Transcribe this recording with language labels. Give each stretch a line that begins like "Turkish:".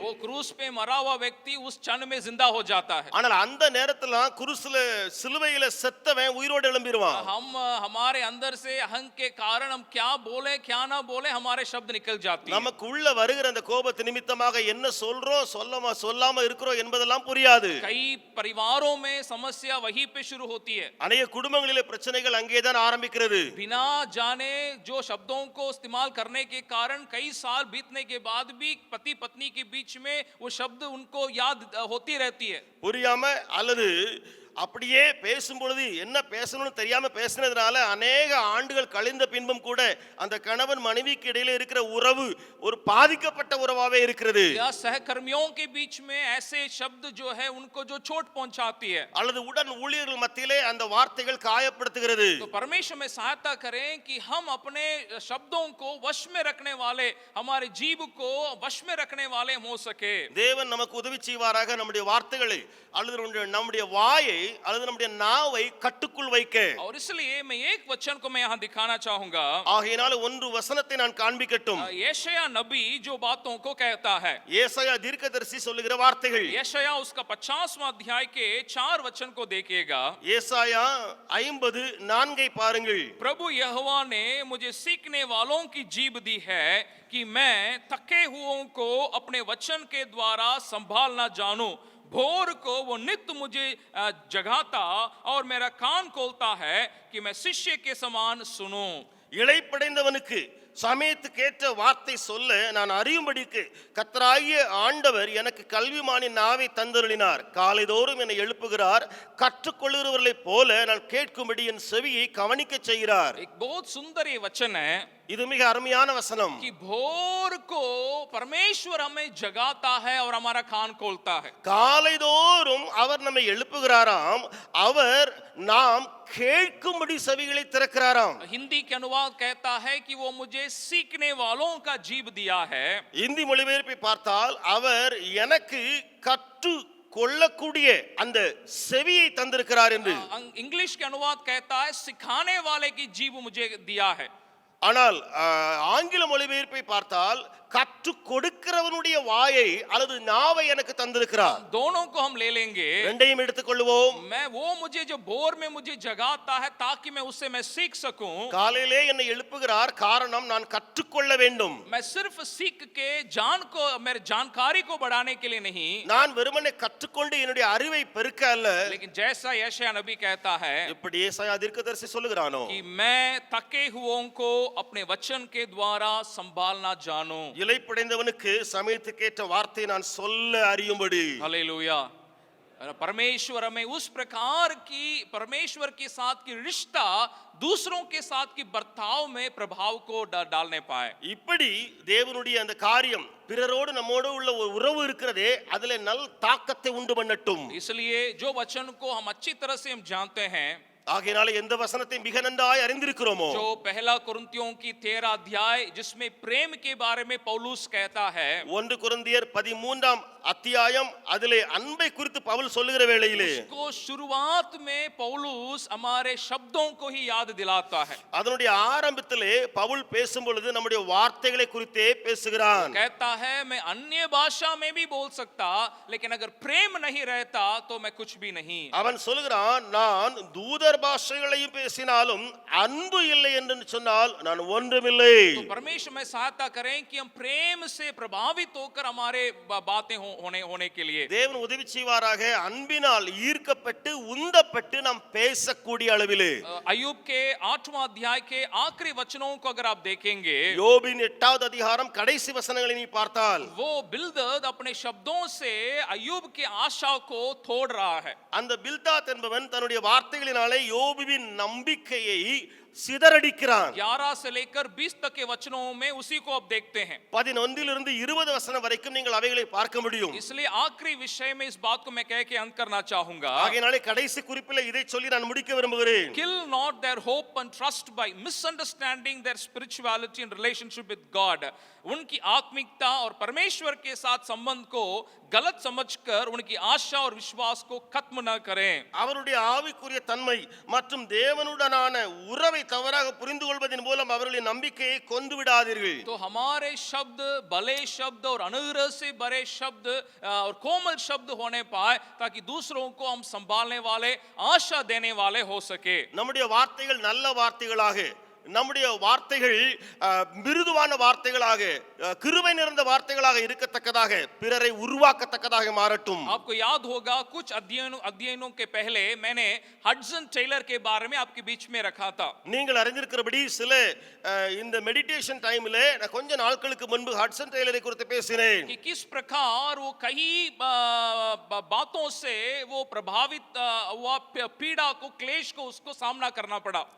Hindi: वो क्रूस पे मरा हुआ व्यक्ति उस क्षण में जिंदा हो जाता है.
Tamil: ஆனால் அந்த நேரத்துல குருசுல சிலுவையில செத்தவன் உயிரோடு எழும்பிடுவான்.
Hindi: हम हमारे अंदर से अहंकार के कारण हम क्या बोले क्या ना बोले हमारे शब्द निकल जाती है.
Tamil: நமக்கு உள்ள வருகிற அந்த கோபத்து நிமித்தமாக என்ன சொல்றோம் சொல்லாம இருக்கிறோம் என்பதெல்லாம் புரியாது.
Hindi: कई परिवारों में समस्या वहीं पे शुरू होती है.
Tamil: அநேக குடும்பங்களிலே பிரச்சனைகள் அங்கேதான் ஆரம்பிக்கிறது.
Hindi: बिना जाने जो शब्दों को इस्तेमाल करने के कारण कई साल बीतने के बाद भी पति पत्नी के बीच में वो शब्द उनको याद होती रहती है.
Tamil: புரியாம அல்லது அப்படியே பேசும் பொழுது என்ன பேசணும்னு தெரியாம பேசினதுனால அநேக ஆண்டுகள் கழிந்த பின்பும் கூட அந்த கணவன் மனைவிக்கு இடையில இருக்கிற உறவு ஒரு பாதிக்கப்பட்ட உறவாவே இருக்கிறது.
Hindi: या सहकर्मियों के बीच में ऐसे शब्द जो है उनको जो चोट पहुंचाती है,
Tamil: அல்லது உடன் ஊழியர்கள் மத்தியிலே அந்த வார்த்தைகள் காயப்படுத்துகிறது.
Hindi: तो परमेश्वर में सहायता करें कि हम अपने शब्दों को वश में रखने वाले, हमारे जीव को वश में रखने वाले हो सके.
Tamil: தேவன் நமக்கு உதவி செய்வாராக. நம்முடைய வார்த்தைகளை அல்லது நம்முடைய வாயை அல்லது நம்முடைய நாவை கட்டுக்குள் வைக்க.
Hindi: और इसलिए मैं एक वचन को मैं यहाँ दिखाना चाहूंगा.
Tamil: ஆகையினால ஒன்று வசனத்தை நான் காண்பிக்கட்டும்.
Hindi: यशायाह नबी जो बातों को कहता है,
Tamil: ஏசாயா தீர்க்கதரிசி சொல்லுகிற வார்த்தைகள்.
Hindi: यशायाह उसका 50वां अध्याय के 4 वचन को देखिएगा.
Tamil: ஏசாயா 54 பாருங்கள்.
Hindi: प्रभु यहोवा ने मुझे सीखने वालों की जीभ दी है कि मैं थके हुओं को अपने वचन के द्वारा संभालना जानूं. भोर को वो नित्य मुझे जगाता और मेरा कान खोलता है कि मैं शिष्य के समान सुनूं.
Tamil: இளைப்படைந்தவனுக்கு சமயத்துக்கேற்ற வார்த்தை சொல்ல நான் அறியும்படிக்கு கர்த்தராகிய ஆண்டவர் எனக்கு கல்விமானின் நாவை தந்தருளினார். காலைதோறும் என்னை எழுப்புகிறார். கற்றுக்கொள்கிறவர்களைப் போல நான் கேட்கும்படி என் செவியை கவனிக்க செய்கிறார்.
Hindi: एक बहुत सुंदर ये वचन है
Tamil: இது மிக அருமையான வசனம்.
Hindi: कि भोर को परमेश्वर हमें जगाता है और हमारा कान खोलता है.
Tamil: காலைதோறும் அவர் நம்மை எழுப்புகிறாராம். அவர் நாம் கேட்கும்படி செவிகளை திறக்கிறாராம்.
Hindi: हिंदी के अनुवाद कहता है कि वो मुझे सीखने वालों का जीव दिया है.
Tamil: இந்தி மொழிபெயர்ப்பை பார்த்தால் அவர் எனக்கு கற்று கொள்ளக்கூடிய அந்த செவியை தந்திருக்கிறார் என்று.
Hindi: इंग्लिश के अनुवाद कहता है सिखाने वाले की जीव मुझे दिया है.
Tamil: ஆனால் ஆங்கில மொழிபெயர்ப்பை பார்த்தால் கற்று கொடுக்கிறவனுடைய வாயை அல்லது நாவை எனக்கு தந்திருக்கிறார்.
Hindi: दोनों को हम ले लेंगे.
Tamil: ரெண்டையும் எடுத்துக்கொள்வோம்.
Hindi: मैं वो मुझे जो बोर में मुझे जगाता है ताकि मैं उससे मैं सीख सकूं.
Tamil: காலையிலே என்னை எழுப்புகிறார், காரணம் நான் கற்றுக்கொள்ள வேண்டும்.
Hindi: मैं सिर्फ सीख के मेरे जानकारी को बढ़ाने के लिए नहीं,
Tamil: நான் வெறுமனே கற்றுக்கொண்டு என்னுடைய அறிவை பெருக்க அல்ல.
Hindi: लेकिन जैसा यशायाह नबी कहता है
Tamil: இப்படி ஏசாயா தீர்க்கதரிசி சொல்லுகிறானோ,
Hindi: कि मैं थके हुओं को अपने वचन के द्वारा संभालना जानूं.
Tamil: இளைப்படைந்தவனுக்கு சமயத்துக்கேற்ற வார்த்தை நான் சொல்ல அறியும்படி.
Hindi: हालेलुया. परमेश्वर हमें उस प्रकार की परमेश्वर के साथ की रिश्ता दूसरों के साथ की बर्ताव में प्रभाव को डालने पाए.
Tamil: இப்படி தேவனுடைய அந்த காரியம் பிறரோடு நம்மோடு உள்ள ஒரு உறவு இருக்கிறதே, அதிலே நல் தாக்கத்தை உண்டு பண்ணட்டும்.
Hindi: इसलिए जो वचन को हम अच्छी तरह से हम जानते हैं,
Tamil: ஆகையினால எந்த வசனத்தை மிக நன்றாய் அறிந்திருக்கிறோமோ,
Hindi: जो पहला कुरिन्थियों की 13 अध्याय जिसमें प्रेम के बारे में पौलुस कहता है,
Tamil: 1 கொரிந்தியர் 13 அத்தியாயம் அதிலே அன்பை குறித்து பவுல் சொல்லுகிற வேளையிலே
Hindi: उसको शुरुआत में पौलुस हमारे शब्दों को ही याद दिलाता है.
Tamil: அதனுடைய ஆரம்பத்திலே பவுல் பேசும் பொழுது நம்முடைய வார்த்தைகளை குறித்தே பேசுகிறான்.
Hindi: कहता है मैं अन्य भाषा में भी बोल सकता, लेकिन अगर प्रेम नहीं रहता तो मैं कुछ भी नहीं.
Tamil: அவன் சொல்லுகிறான், நான் தூதர் பாஷைகளையும் பேசினாலும் அன்பு இல்லை என்று சொன்னால் நான் ஒன்றுமில்லை.
Hindi: तो परमेश्वर में सहायता करें कि हम प्रेम से प्रभावित होकर हमारे बातें होने के लिए.
Tamil: தேவன் உதவி செய்வாராக. அன்பினால் ஈர்க்கப்பட்டு உந்தப்பட்டு நாம் பேசக்கூடிய அளவிலே.
Hindi: अय्यूब के 8वां अध्याय के आखिरी वचनों को अगर आप देखेंगे,
Tamil: யோபின் 8வது அதிகாரம் கடைசி வசனங்களை நீ பார்த்தால்,
Hindi: वो बिल्दद अपने शब्दों से अय्यूब की आशा को तोड़ रहा है.
Tamil: அந்த பில்தாத் என்பவன் தன்னுடைய வார்த்தைகளினாலே யோபுவின் நம்பிக்கையை சிதறடிக்கிறான்.
Hindi: 11 से लेकर 20 तक के वचनों में उसी को आप देखते हैं.
Tamil: 11 20 வசனம் வரைக்கும் நீங்கள் அவைகளை பார்க்க முடியும்.
Hindi: इसलिए आखिरी विषय में इस बात को मैं कह के अंत करना चाहूंगा.
Tamil: ஆகையாலே கடைசி குறிப்பிலே இதை சொல்லி நான் முடிக்க விரும்புகிறேன்.
English: Kill not their hope and trust by misunderstanding their spirituality and relationship with God.
Hindi: उनकी आत्मिकता और परमेश्वर के साथ संबंध को गलत समझकर उनकी आशा और विश्वास को खत्म न करें.
Tamil: அவருடைய ஆவிக்குரிய தன்மை மற்றும் தேவனுடனான உறவை தவறாக புரிந்து கொள்வதன் மூலம் அவர்களின் நம்பிக்கையை கொண்டு விடாதீர்கள்.
Hindi: तो हमारे शब्द भले शब्द और अनुग्रह से भरे शब्द और कोमल शब्द होने पाए, ताकि दूसरों को हम संभालने वाले, आशा देने वाले हो सके.
Tamil: நம்முடைய வார்த்தைகள் நல்ல வார்த்தைகளாக, நம்முடைய வார்த்தைகள் மிருதுவான வார்த்தைகளாக, கிருபை நிறைந்த வார்த்தைகளாக இருக்கத்தக்கதாக, பிறரை உருவாக்கத்தக்கதாக மாறட்டும்.
Hindi: आपको याद होगा कुछ अध्ययनों के पहले मैंने हडसन टेलर के बारे में आपके बीच में रखा था.
Tamil: நீங்கள் அறிந்திருக்கிறபடி சில இந்த
English: meditation டைம்ல
Tamil: நான் கொஞ்ச நாட்களுக்கு முன்பு ஹட்சன் டெய்லரை குறித்து பேசினேன்.
Hindi: कि किस प्रकार वो कई बातों से वो प्रभावित हुआ, पीड़ा को, क्लेश को उसको सामना करना पड़ा.